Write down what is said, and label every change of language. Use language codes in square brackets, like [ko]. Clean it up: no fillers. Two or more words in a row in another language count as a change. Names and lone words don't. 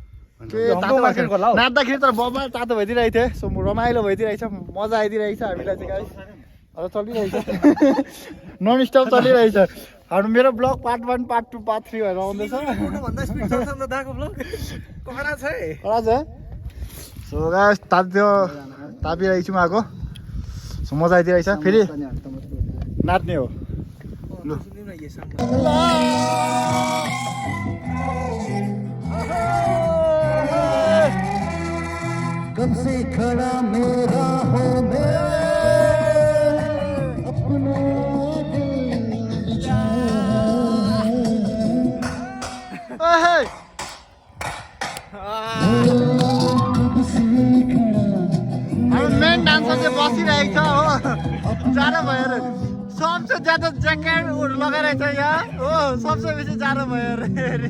[ne] के तातो मार्केटको नाच्दाखेरि तर बबा तातो भइदिरहेको थियो सो रमाइलो भइदिरहेको छ मजा आइदिरहेको छ हामीलाई चाहिँ गाइस अब चलिरहेछ [en] non stop [ne] चलिरहेछ हाम्रो मेरो ब्लग पार्ट 1 पार्ट 2 पार्ट 3 भएर आउँदैछ भन्दा स्पिड चल्छ नि त दाको ब्लग करा छ है सो गाइस तापिरहेको छु म आएको सो मजा आइदिरहेको छ फेरि नाच्ने हो लु [hi] कब से खड़ा मेरा हो मैं अपना [ne] मेन डान्सर चाहिँ बसिरहेको छ हो जाडो भएर [hi] सबसे ज्यादा [ne] ज्याकेटहरू लगाइरहेछ यहाँ हो सबसे बेसी जाडो भयो अरे